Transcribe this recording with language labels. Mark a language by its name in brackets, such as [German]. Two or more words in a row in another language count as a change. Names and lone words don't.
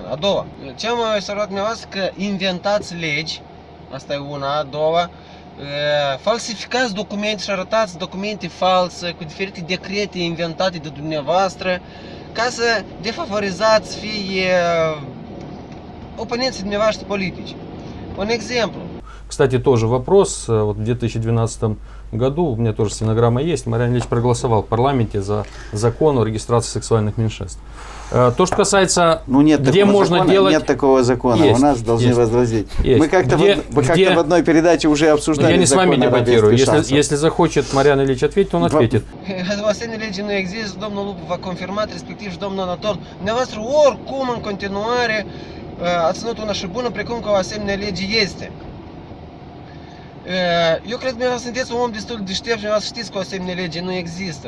[Romanian] A doua, ce am observat dumneavoastră că inventați legi, asta e una, a doua, falsificați documente și arătați documente false cu diferite decrete inventate de dumneavoastră ca să defavorizați fie oponenții dumneavoastră politici. Un exemplu. [Russian] Кстати, тоже вопрос. Вот в 2012 году, у меня тоже стенограмма есть, Мариан Ильич проголосовал в парламенте за закон о регистрации сексуальных меньшинств. То, что касается, где можно делать... Нет такого закона, есть, у нас должны есть, возразить. есть. Мы как-то в одной передаче уже обсуждали Я не с вами закон о дебатирую. равенстве шансов. Если захочет Мариан Ильич ответить, он ответит. [Romanian] O asemenea lege nu există, domnul Lupu v-a confirmat, respectiv și domnul Anatol. Dumneavoastră oricum în continuare ați ținut una și bună, precum că o asemenea lege este. Eu cred că dumneavoastră sunteți un om destul de deștept și dumneavoastră știți că o asemenea lege nu există.